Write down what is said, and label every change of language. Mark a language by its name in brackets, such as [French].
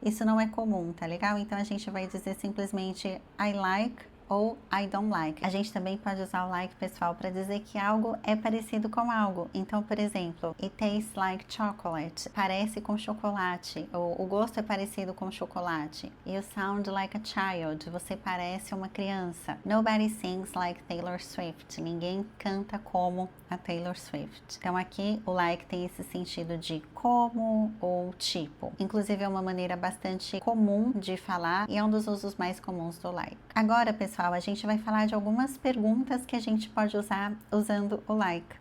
[Portuguese] Isso não é comum, tá legal? Então a gente vai dizer simplesmente [English] I like [Portuguese] ou [English] I don't like. [Portuguese] A gente também pode usar o like, pessoal, para dizer que algo é parecido com algo. Então, por exemplo, [English] it tastes like chocolate. [Portuguese] Parece com chocolate. Ou o gosto é parecido com chocolate. [English] You sound like a child. [Portuguese] Você parece uma criança. [English] Nobody sings like Taylor Swift. [Portuguese] Ninguém canta como a Taylor Swift. Então, aqui o like tem esse sentido de como ou tipo. Inclusive, é uma maneira bastante comum de falar e é um dos usos mais comuns do like. Agora, pessoal, a gente vai falar de algumas perguntas que a gente pode usar usando o like.